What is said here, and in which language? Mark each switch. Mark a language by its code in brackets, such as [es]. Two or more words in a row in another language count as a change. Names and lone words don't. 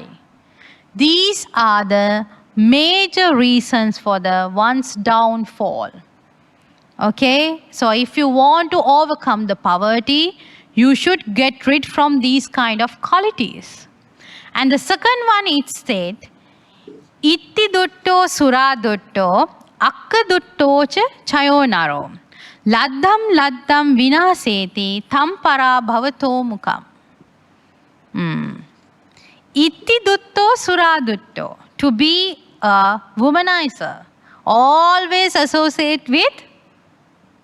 [en] These are the major reasons for one's downfall. Okay? So if you want to overcome the poverty, you should get rid from these kind of qualities. And the second one, it said, [pi] Itti dutto sura dutto, akka duttocha chayonaro. Laddam vinaseti tham para bhavato mukam. Itti dutto sura dutto. [en] To be a womanizer. Always associate with woman.